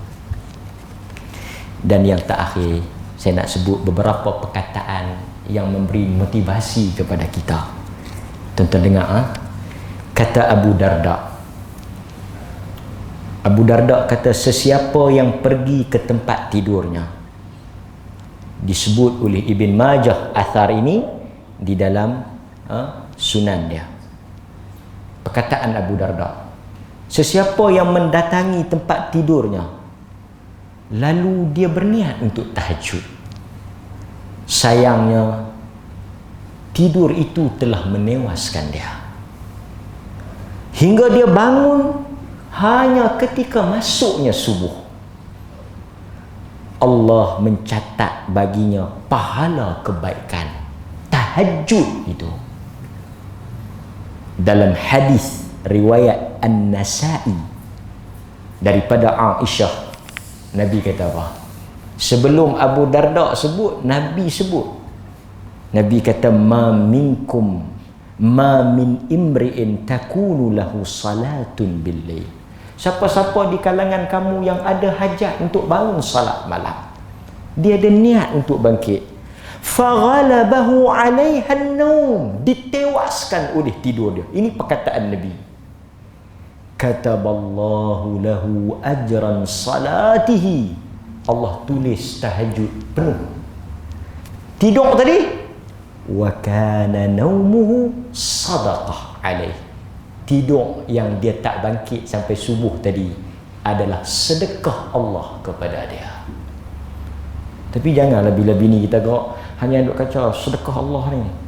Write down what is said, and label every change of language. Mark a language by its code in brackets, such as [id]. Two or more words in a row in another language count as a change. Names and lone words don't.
[ms] Dan yang terakhir, saya nak sebut beberapa perkataan yang memberi motivasi kepada kita. Tuan-tuan dengar, kata Abu Darda kata, sesiapa yang pergi ke tempat tidurnya, disebut oleh Ibn Majah athar ini di dalam sunan dia. Perkataan Abu Darda, sesiapa yang mendatangi tempat tidurnya lalu dia berniat untuk tahajud, sayangnya tidur itu telah menewaskan dia hingga dia bangun hanya ketika masuknya subuh. Allah mencatat baginya pahala kebaikan tahajud itu. Dalam hadis riwayat An-Nasa'i daripada Aisyah, Nabi kata apa? Sebelum Abu Darda sebut, Nabi sebut. Nabi kata, [ar] ما من امرئ تكون له صلاة بالليل. [ms] Siapa-siapa di kalangan kamu yang ada hajat untuk bangun salat malam, dia ada niat untuk bangkit, [ar] فغلبه عليها النوم, [ms] ditewaskan oleh tidur dia. Ini perkataan Nabi. [ar] كتب الله له أجر صلاته, [ms] Allah tulis tahajud penuh. Tidur tadi, [ar] وكان نومه صدقة عليه, [ms] tidur yang dia tak bangkit sampai subuh tadi adalah sedekah Allah kepada dia. Tapi janganlah bila bini kita kau hanya duk kacau sedekah Allah ni.